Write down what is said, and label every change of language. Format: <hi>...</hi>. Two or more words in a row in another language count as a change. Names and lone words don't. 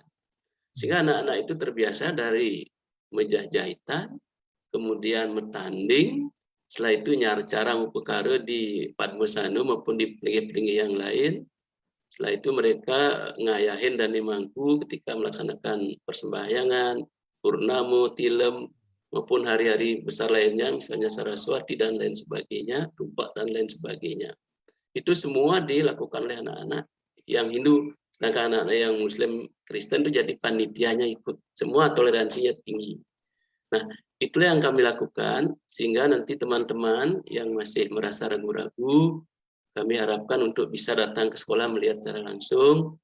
<id>Sehingga anak-anak itu terbiasa dari menjahitan, kemudian bertanding, setelah itu cara Empukare di Padmosanu maupun di pelingi-pelingi yang lain. Setelah itu mereka ngayahin dan dimangku ketika melaksanakan persembahyangan, purnamo, tilem, maupun hari-hari besar lainnya, misalnya Saraswati dan lain sebagainya, Tumpak dan lain sebagainya. Itu semua dilakukan oleh anak-anak yang Hindu, sedangkan anak-anak yang Muslim Kristen itu jadi panitianya ikut. Semua toleransinya tinggi. Nah, itulah yang kami lakukan, sehingga nanti teman-teman yang masih merasa ragu-ragu, kami harapkan untuk bisa datang ke sekolah melihat secara langsung.</id>